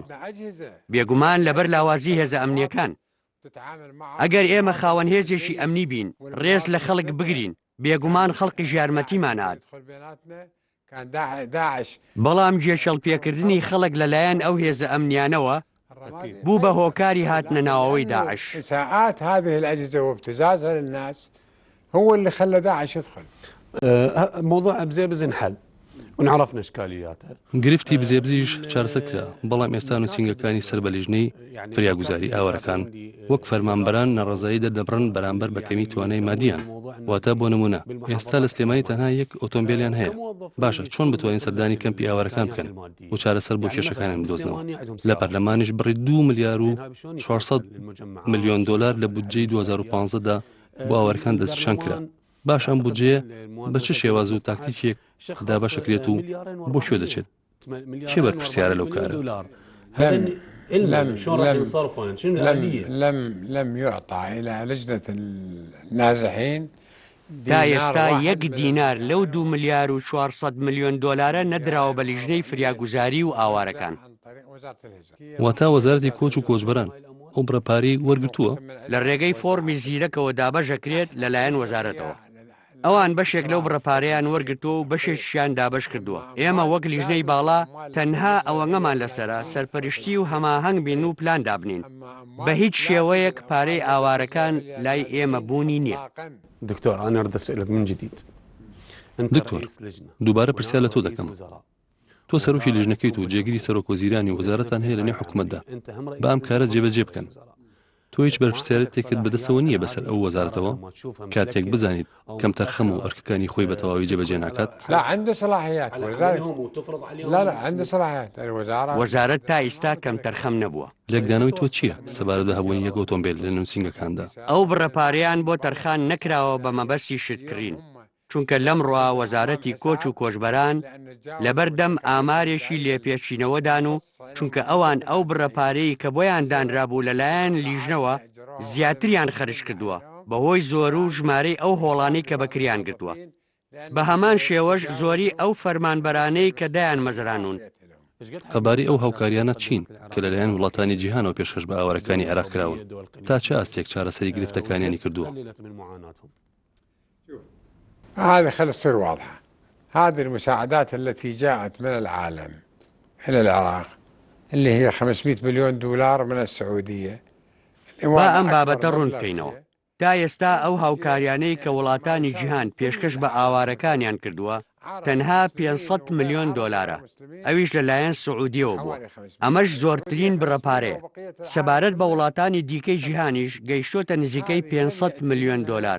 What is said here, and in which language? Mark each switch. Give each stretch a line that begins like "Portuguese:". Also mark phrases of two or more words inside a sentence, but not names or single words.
Central Kurdish: بێگومان لەبەر لاوازی هێزە ئەمنیەکان. ئەگەر ئێمە خاوەن هێزێکی ئەمنی بین ڕێز لە خەڵک بگرین بێگومان خەڵقی ژارمەتیمان هات. بەڵام جێشەڵپێکردنی خەڵک لەلایەن ئەو هێزە ئەمنیانەوە بوو بە هۆکاری هاتنە ناوەوەی داعش.
Arabic: إساءات هذه الأجهزة وابتزازها للناس هو اللي خلى داعش يدخل. موضوع بزيبز انحل ونعرفنا اشكالياته.
Central Kurdish: گرفتی بزێبزیش چارەسەر کرا بەڵام ئێستا نووسینگەکانی سەر بە لیژنەی فریاگوزاری ئاوارەکان وەک فەرمانبەران نەڕەزایی دەردەبڕن بەرامبەر بە کەمی توانای مادیان. واتە بۆ نمونە ئێستا لە سلێمانی تەنها یەک ئۆتۆمبیلیان هەیە. باشە چۆن بتوانین سەردانی کەمپی ئاوارەکان بکەن و چارەسەر بۆ کێشەکانیان بدۆزنەوە. لە پەرلەمانیش بڕی 2 ملیار و 400 ملیۆن دلار لە بودجەی 2015دا بۆ ئاوارەکان دەستنیشان کرا. باش ئەم بودجەیە بە چ شێواز و تاکتیکێک دابەشەکرێت و بۆ شوێ دەچێت؟ کێ بەرپرسیارە لەو کارە؟
Arabic: لم يعطى إلى لجنة النازحين
Central Kurdish: تا ئێستا 1 دینار لەو 2 ملیار و 400 ملیۆن دلارە نەدراوە بە لیژنەی فریاگوزاری و ئاوارەکان. واتە وەزارەتی کۆچ و کۆچبەران ئەو بڕەپاری وەرگرتووە لە ڕێگەی فۆرمی زیرەکەوە دابەشەکرێت لەلایەن وەزارەتەوە. ئەوان بەشێک لەو بڕەپارەیان وەرگرتووە و بەشێکیان دابەش کردووە. ئێمە وەک لیژنەی باڵا تەنها ئەوەنگەمان لەسەرە سەرپەرشتی و هەماهەنگ بین و پلان دابنین. بە هیچ شێوەیەک پارەی ئاوارەکان لای ئێمە بوونی نییە.
Arabic: دكتور أنا أريد أسألك من جديد.
Central Kurdish: دکتۆر دووبارە پرسیار لە تۆ دەکەم. تۆ سەرۆکی لیژنەکەیت و جێگیری سەرۆک وەزیرانی وەزارەتان هەیە لە نێو حکوومەتدا بە ئەم کارە جێبەجێ بکەن. تۆ هیچ بەرپرسیارەتێکت بەدەستەوە نییە بەسەر ئەو وەزارەتەوە کاتێک بزانیت کەم تەرخەم و ئەرکەکانی خۆی بە تەواوی جێبەجێ ناکات؟
Arabic: لا عنده صلاحيات لا عنده صلاحيات
Central Kurdish: وەزارەت تا ئێستا کەم تەرخەم نەبووە. لێکدانەوەی تۆ چییە سەبارەت بە هەبوونی یەک ئۆتۆمبیل لە نووسینگەکاندا؟ ئەو بڕەپارەیان بۆ تەرخان نەکراوە بە مەبەستی شتکردین چونکە لەمڕۆ وەزارەتی کۆچ و کۆچبەران لەبەردەم ئامارێکی لێپێچینەوەدان و چونکە ئەوان ئەو بڕەپارەی کە بۆیان دانرابوو لەلایەن لیژنەوە زیاتریان خەرج کردووە بەهۆی زۆر و ژمارەی ئەو هۆڵانەی کە بەکریان گرتووە. بە هەمان شێوەش زۆری ئەو فەرمانبەرانەی کە دایان مەزرانون. خەباری ئەو هاوکاریانە چین کە لەلایەن وڵاتانی جیهانەوە پێشکەش بە ئاوارەکانی عێراق کراون تا چه ئاستێک چارەسەری گرفتەکانیانی کردووە؟
Arabic: هذا خلص تصير واضحة. هذه المساعدات التي جاءت من العالم إلى العراق اللي هي 500 مليون دولار من السعودية.
Central Kurdish: با ئەم بابەتە ڕوون بکەینەوە. تا ئێستا ئەو هاوکاریانەی کە وڵاتانی جیهان پێشکەش بە ئاوارەکانیان کردووە تەنها 500 ملیۆن دۆلارە. ئەویش لەلایەن سعودیەوە بووە. ئەمەش زۆرترین بڕەپارەیە. سەبارەت بە وڵاتانی دیکەی جیهانیش گەیشتۆتە نزیکەی 500 ملیۆن دۆلار.